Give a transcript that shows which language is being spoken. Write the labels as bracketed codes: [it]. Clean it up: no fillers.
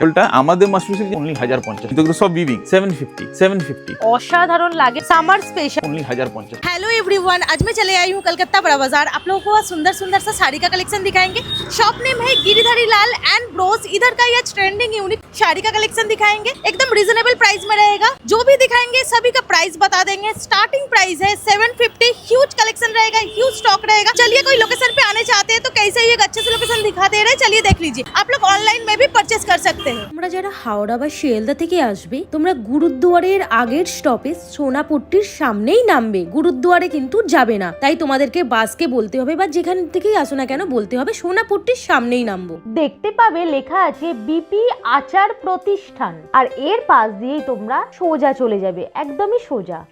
[bn] এটা আমাদের mushroom silk only 1050, কিন্তু সব বিবিং 750 অসাধারণ লাগে, summer special only 1050। [hi] Hello everyone, आज मैं चले आई हूँ कलकत्ता बड़ा बाजार। आप लोगों को आज सुंदर सुंदर सा साड़ी का कलेक्शन दिखाएंगे। शॉप नेम है गिरिधारी लाल एंड ब्रोस। इधर का ये ट्रेंडिंग यूनिक साड़ी का कलेक्शन दिखाएंगे, एकदम रिजनेबल प्राइस में रहेगा। जो भी दिखाएंगे सभी का प्राइस बता देंगे। स्टार्टिंग प्राइस है 750। ह्यूज कलेक्शन रहेगा, ह्यूज स्टॉक रहेगा। चलिए, कोई लोकेशन पे आने चाहते हैं तो कैसे ही एक अच्छे से लोकेशन दिखा दे रहे हैं, चलिए देख लीजिए। आप लोग ऑनलाइन में भी परचेस कर सकते हैं। [bn] তোমরা যারা হাওড়া বা শিয়ালদা থেকে আসবে, তোমরা গুরুদুয়ারের আগের স্টপেজ সোনাপট্টির সামনেই নামবে, গুরুদুয়ারে কিন্তু যাবে না। তাই তোমাদেরকে বাসকে বলতে হবে বা যেখান থেকেই আসো না কেন বলতে হবে সোনাপট্টির সামনেই নামবো। দেখতে পাবে লেখা আছে বিপি আচার প্রতিষ্ঠান, আর এর পাশ দিয়েই তোমরা সোজা চলে যাবে, একদমই সোজা।